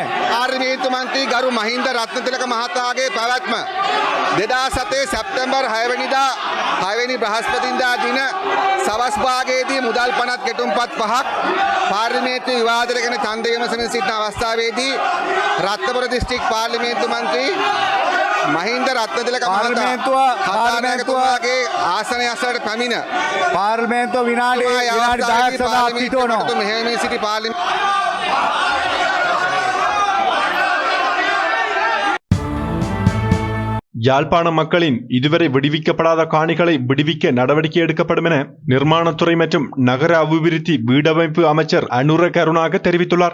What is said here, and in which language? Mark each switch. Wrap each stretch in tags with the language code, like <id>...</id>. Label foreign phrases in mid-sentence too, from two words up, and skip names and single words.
<si>පාර්ලිමේන්තු මන්ත්‍රී ගරු මහින්ද රත්නතිලක මහතාගේ පැවැත්ම 2007 සැප්තැම්බර් 6 වෙනිදා 6 වෙනි බ්‍රහස්පතින්දා දින සවස් භාගයේදී මුදල් පනත් කෙටුම්පත් 5ක් පාර්ලිමේන්තු විවාදයට ගෙන ඡන්ද විමසමින් සිටින අවස්ථාවේදී රත්නපුර දිස්ත්‍රික් පාර්ලිමේන්තු මන්ත්‍රී මහින්ද රත්නතිලක මහතාගේ ආසනය අසලට පැමිණ පාර්ලිමේන්තුව විනාඩි 10ක් සඳහා පිටවනවා. මෙහෙම සිටි පාර්ලිමේන්තු</si> <ta>யாழ்ப்பாண மக்களின் இதுவரை விடுவிக்கப்படாத காணிகளை விடுவிக்க நடவடிக்கை எடுக்கப்படும் என நிர்மாணத்துறை மற்றும் நகர அபிவிருத்தி வீடமைப்பு அமைச்சர் அனுர கருணாக தெரிவித்துள்ளார்.</ta>